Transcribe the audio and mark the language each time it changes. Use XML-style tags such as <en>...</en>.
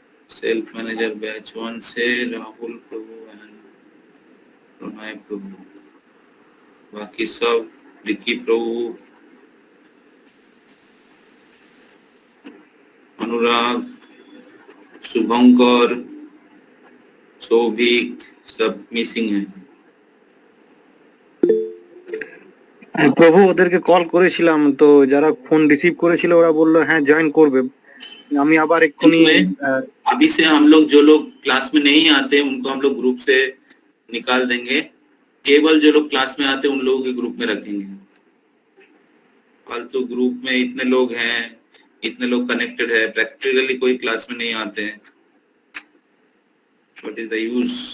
<hi>Self manager batch 1 से राहुल प्रभु and Pranay प्रभु, बाकी सब विकी प्रभु, अनुराग, शुभंकर, सौभिक सब मिसिंग है।</hi> <bn>প্রভু ওদেরকে কল করেছিলাম, তো যারা ফোন রিসিভ করেছিল ওরা বললো হ্যাঁ জয়েন করবে। আমি আবার এক্ষুনি</bn> <hi>अभी से हम लोग जो लोग क्लास में नहीं आते उनको हम लोग ग्रुप से निकाल देंगे। केवल जो लोग क्लास में आते उन लोगों के ग्रुप में रखेंगे। फालतू ग्रुप में इतने लोग हैं, इतने लोग कनेक्टेड है, प्रैक्टिकली कोई क्लास में नहीं आते हैं।</hi> <en>What is the use?</en>